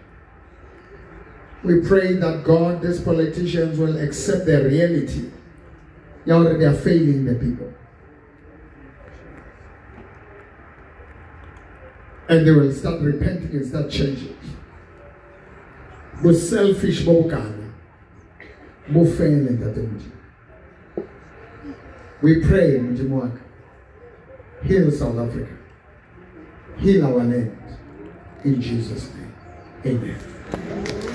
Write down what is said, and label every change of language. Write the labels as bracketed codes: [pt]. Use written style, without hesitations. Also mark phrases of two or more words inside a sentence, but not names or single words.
[en] We pray that God, these politicians will accept their reality. They are failing the people. And they will start repenting and start changing. [st] bo selfish bo bokana bo fele ntate Modimo. [en] We pray [st] Modimo wa ka, [en] heal South Africa, heal our land in Jesus' name. Amen.